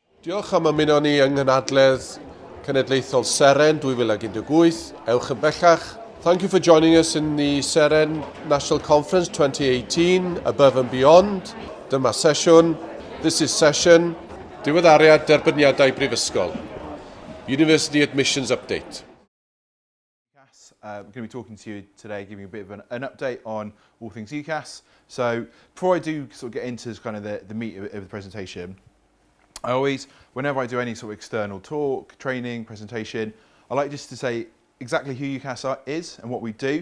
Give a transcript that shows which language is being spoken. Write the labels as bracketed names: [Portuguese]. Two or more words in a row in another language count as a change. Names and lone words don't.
[Welsh] Diolch am ymuno ni yng Nghanadledd Cenedlaethol Seren 2018. Ewch yn bellach. [English] Thank you for joining us in the Seren National Conference 2018, Above and Beyond. [Welsh] Dyma sesiwn. [English] This is session [Welsh] Diweddariad Derbyniadau Brifysgol. [English] University Admissions Update. I'm going to be talking to you today, giving you a bit of an update on all things UCAS. So before I do sort of get into kind of the meat of the presentation, I always, whenever I do any sort of external talk, training, presentation, I like just to say exactly who UCAS is and what we do.